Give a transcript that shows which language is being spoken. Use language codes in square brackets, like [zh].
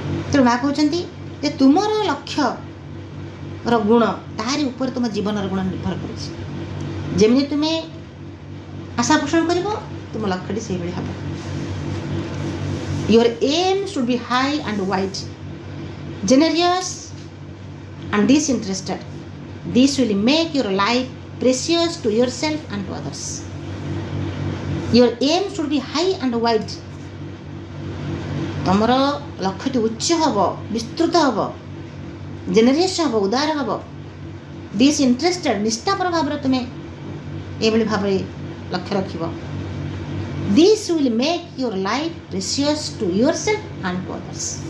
[or] ତେଣୁ ମା କହୁଛନ୍ତି ଯେ ତୁମର ଲକ୍ଷ୍ୟର ଗୁଣ, ତାହାରି ଉପରେ ତୁମ ଜୀବନର ଗୁଣ ନିର୍ଭର କରୁଛି। ଯେମିତି ତୁମେ ଆଶା ପୋଷଣ କରିବ, ତୁମ ଲକ୍ଷ୍ୟଟି ସେଇଭଳି ହେବ। [en] Your aim should be high and wide, generous and disinterested. This will make your life precious to yourself and to others. Your aim should be high and wide. [or] ତୁମର ଲକ୍ଷ୍ୟଟି ଉଚ୍ଚ ହେବ, ବିସ୍ତୃତ ହେବ, ଜେନେରିୟସ୍ ହେବ, ଉଦାର ହେବ, ଡିସ୍ଇଣ୍ଟରେଷ୍ଟେଡ୍, ନିଷ୍ଠାପର ଭାବରେ ତୁମେ ଏଭଳି ଭାବରେ ଲକ୍ଷ୍ୟ ରଖିବ। [en] This will make your life precious to yourself and to others.